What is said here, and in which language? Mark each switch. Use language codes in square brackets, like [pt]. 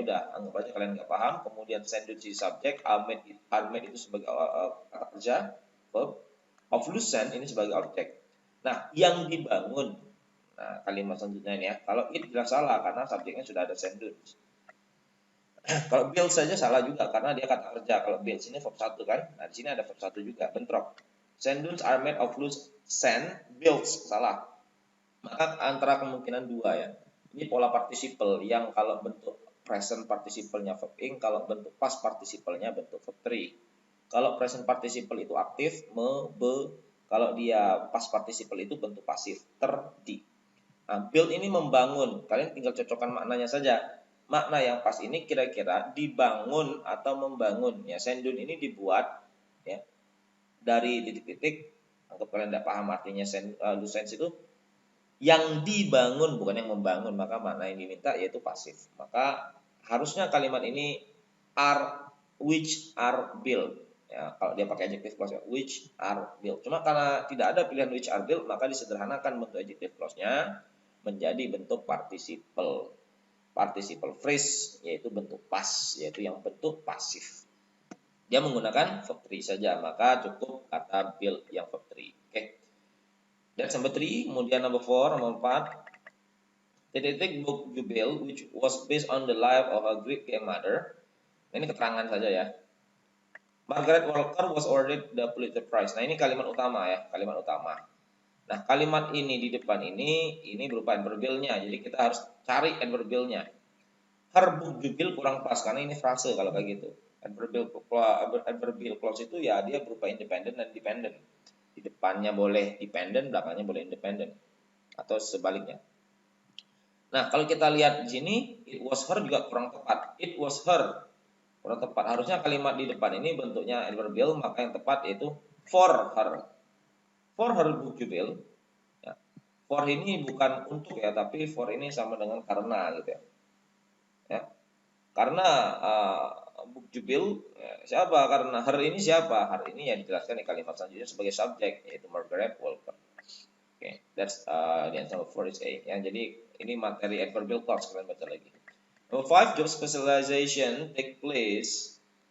[id] Udah, anggap aja kalian nggak paham. Kemudian sand dunes di subjek, are made itu sebagai kata kerja, verb. Of loose sand ini sebagai objek. Nah, yang dibangun. Nah, kalimat selanjutnya ini ya. Kalau it jelas salah karena subjeknya sudah ada sand dunes. Kalau build saja salah juga karena dia kata kerja. Kalau build ini verb 1 kan. Nah, di sini ada verb 1 juga, bentrok. [en] Sand dunes are made of loose sand, builds salah. [id] Maka antara kemungkinan dua ya. Ini pola participle yang kalau bentuk present participle-nya verb ing, kalau bentuk past participle-nya bentuk verb 3. Kalau present participle itu aktif, me, be, kalau dia past participle itu bentuk pasif, ter, di. Nah, build ini membangun. Kalian tinggal cocokkan maknanya saja. Makna yang pas ini kira-kira dibangun atau membangun. Ya, sendun ini dibuat ya dari titik-titik. Anggap kalian tidak paham artinya loose sense itu. yang dibangun bukan yang membangun, maka makna yang diminta yaitu pasif. Maka harusnya kalimat ini are, [en] which are built. [id] Ya, kalau dia pakai adjective clause, [en] which are built. [id] Cuma karena tidak ada pilihan which are built, maka disederhanakan bentuk adjective clause-nya menjadi bentuk participle. Participle phrase yaitu bentuk pas, yaitu yang bentuk pasif. Dia menggunakan verb 3 saja, maka cukup kata build yang verb 3. [en] Oke. That's number 3. Kemudian number 4, nomor 4. The book Jubil, which was based on the life of a great grandmother. [id] Ini keterangan saja ya. [en] Margaret Walker was awarded the Pulitzer Prize. [id] Nah, ini kalimat utama ya, kalimat utama. Nah, kalimat ini di depan ini berupa adverbialnya. Jadi kita harus cari adverbialnya. Her book Jubil kurang pas karena ini frase kalau kayak gitu. Adverbial clause itu ya dia berupa independent dan dependent. Di depannya boleh dependent, belakangnya boleh independent. Atau sebaliknya. Nah, kalau kita lihat di sini, [en] it was her [id] juga kurang tepat. [en] It was her [id] kurang tepat. Harusnya kalimat di depan ini bentuknya adverbial, maka yang tepat yaitu [en] for her. For her book Jubil. [id] Ya. For ini bukan untuk ya, tapi for ini sama dengan karena gitu ya. Ya. Karena book Jubil siapa? Karena her ini siapa? Her ini ya dijelaskan di kalimat selanjutnya sebagai subjek yaitu Margaret Walker. [en] Okay, that's the answer for is A. [id] Ya, jadi ini materi adverbial clause, kalian baca lagi. [en] Number 5, job specialization take place.